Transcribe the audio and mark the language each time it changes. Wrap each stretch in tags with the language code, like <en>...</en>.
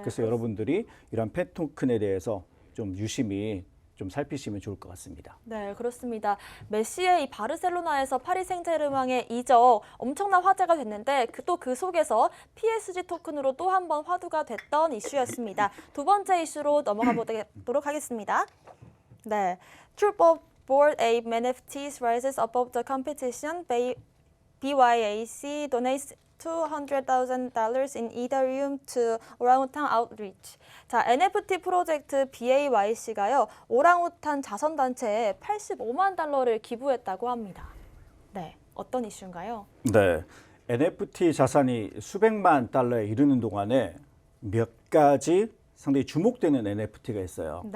<ko>그래서 여러분들이 이런 팬 토큰에 대해서 좀 유심히 좀 살피시면 좋을 것 같습니다. 네, 그렇습니다. 메시의 이 바르셀로나에서 파리 생제르맹의 이적 엄청난 화제가 됐는데 또 그 속에서 PSG 토큰으로 또 한 번 화두가 됐던 이슈였습니다. 두 번째 이슈로 넘어가 보도록 하겠습니다.</ko> <en>네, Troop of Bored Ape NFTs rises above the competition. BYAC donates $200,000 in Ethereum to 오랑우탄 Outreach.</en> <ko>자, NFT 프로젝트 BAYC가요, 오랑우탄 자선단체에 $85만 기부했다고 합니다. 네, 어떤 이슈인가요? 네, NFT 자산이 수백만 달러에 이르는 동안에 몇 가지 상당히 주목되는 NFT가 있어요.</ko>